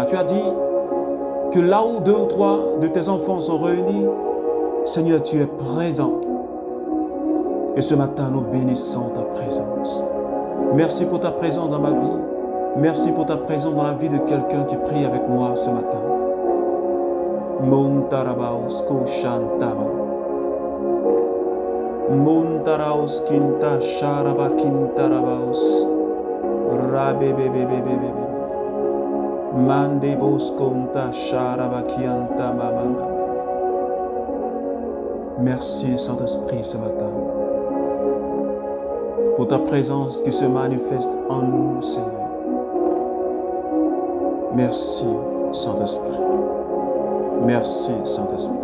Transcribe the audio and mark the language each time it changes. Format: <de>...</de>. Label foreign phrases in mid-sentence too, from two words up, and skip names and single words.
<fr>Tu as dit que là où 2 ou 3 de tes enfants sont réunis, Seigneur, tu es présent. Et ce matin, nous bénissons ta présence. Merci pour ta présence dans ma vie. Merci pour ta présence dans la vie de quelqu'un qui prie avec moi ce matin. Montarabaos koshantaba. Montaraos kinta sharaba kintarabaos. Rabebebebebebe. Mandebos konta sharaba kianta mama. Merci Saint-Esprit ce matin pour ta présence qui se manifeste en nous, Seigneur. Merci Saint-Esprit. Merci Saint-Esprit.</fr>